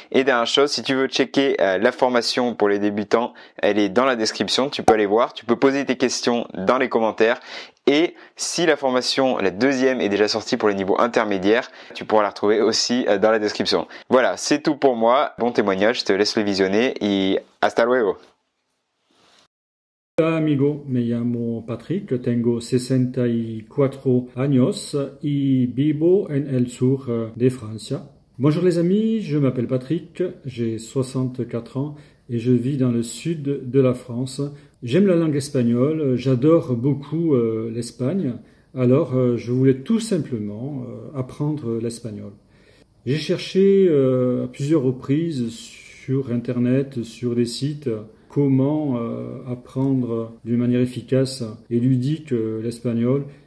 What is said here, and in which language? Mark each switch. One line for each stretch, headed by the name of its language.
French: Et dernière chose, si tu veux checker la formation pour les débutants, elle est dans la description, tu peux aller voir, tu peux poser tes questions dans les commentaires. Et si la formation, la deuxième, est déjà sortie pour les niveaux intermédiaires, tu pourras la retrouver aussi dans la description. Voilà, c'est tout pour moi. Bon témoignage, je te laisse le visionner et
Spanish: hasta luego. Hola amigo, me llamo Patrick, tengo 64 años y vivo en el sur de Francia.
French: Bonjour les amis, je m'appelle Patrick, j'ai 64 ans et je vis dans le sud de la France. J'aime la langue espagnole, j'adore beaucoup l'Espagne, alors je voulais tout simplement apprendre l'espagnol. J'ai cherché à plusieurs reprises sur internet, sur des sites, comment apprendre d'une manière efficace et ludique l'espagnol.